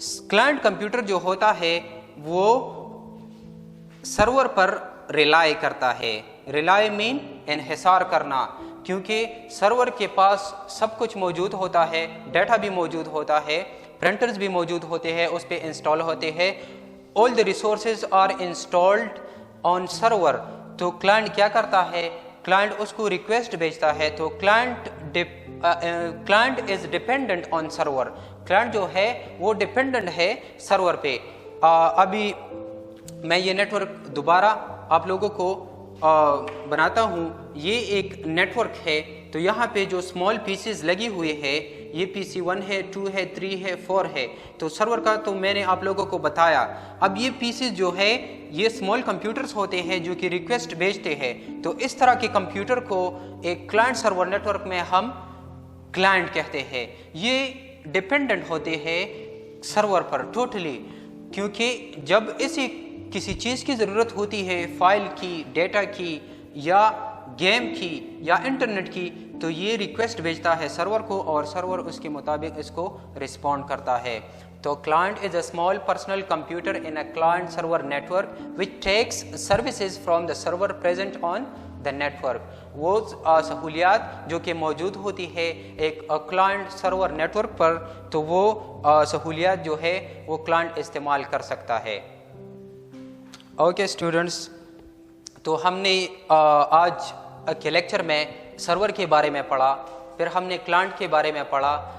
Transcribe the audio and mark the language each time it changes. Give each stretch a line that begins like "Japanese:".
Urdu: Client computer جو ہوتا ہے وہ سرور پر ریلائی کرتا ہے. ریلائی مین انحصار کرنا, کیونکہ سرور کے پاس سب کچھ موجود ہوتا ہے, ڈیٹا بھی موجود ہوتا ہے, پرنٹرز بھی موجود ہوتے ہیں, اس پہ انسٹال ہوتے ہیں.
English: all the resources are installed on server.
Urdu: تو کلائنٹ کیا کرتا ہے؟ کلائنٹ اس کو ریکویسٹ بھیجتا ہے. تو client
English: client is dependent on server.
Urdu: client جو ہے وہ ڈیپینڈنٹ ہے سرور پہ. ابھی میں یہ نیٹ ورک دوبارہ آپ لوگوں کو بناتا ہوں. یہ ایک نیٹ ورک ہے, تو یہاں پہ جو اسمال پیسز لگی ہوئے ہے, یہ پی سی 1 ہے, 2 ہے, 3 ہے, 4 ہے. تو سرور کا تو میں نے آپ لوگوں کو بتایا. اب یہ پیسز جو ہے یہ اسمال کمپیوٹرز ہوتے ہیں جو کہ ریکویسٹ بھیجتے ہیں. تو اس طرح کے کمپیوٹر کو ایک کلائنٹ سرور نیٹ ورک میں ہم کلائنٹ کہتے ہیں. یہ ڈیپینڈنٹ ہوتے ہیں سرور پر ٹوٹلی, کیونکہ جب کسی چیز کی ضرورت ہوتی ہے, فائل کی, ڈیٹا کی, یا گیم کی, یا انٹرنیٹ کی, تو یہ ریکویسٹ بھیجتا ہے سرور کو, اور سرور اس کے مطابق اس کو رسپونڈ کرتا ہے.
English: تو client is a small personal computer in a client server network which takes services from the server present on the network.
Urdu: وہ سہولیات جو کہ موجود ہوتی ہے ایک کلائنٹ سرور نیٹ ورک پر, تو وہ سہولیات جو ہے وہ کلائنٹ استعمال کر سکتا ہے. اوکے اسٹوڈنٹس, تو ہم نے آج کے لیکچر میں سرور کے بارے میں پڑھا, پھر ہم نے کلائنٹ کے بارے میں پڑھا.